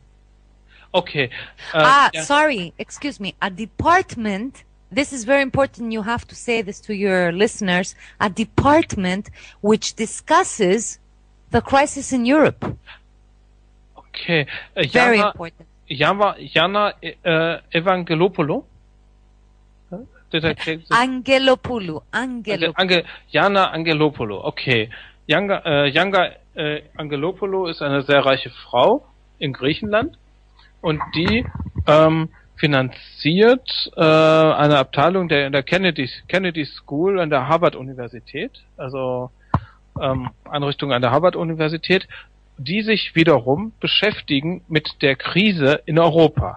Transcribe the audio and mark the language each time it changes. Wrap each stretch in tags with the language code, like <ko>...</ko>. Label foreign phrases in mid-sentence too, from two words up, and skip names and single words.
<en>Okay. Sorry, excuse me. A department, this is very important, you have to say this to your listeners, a department which discusses the crisis in Europe. Okay. Very important. Yana Evangelopoulou? Angelopoulou. Yana Angelopoulou, okay.</en> <de>Yanga Angelopoulou ist eine sehr reiche Frau in Griechenland und die finanziert eine Abteilung der Kennedy School an der Harvard Universität, also Einrichtung an der Harvard Universität, die sich wiederum beschäftigen mit der Krise in Europa.</de>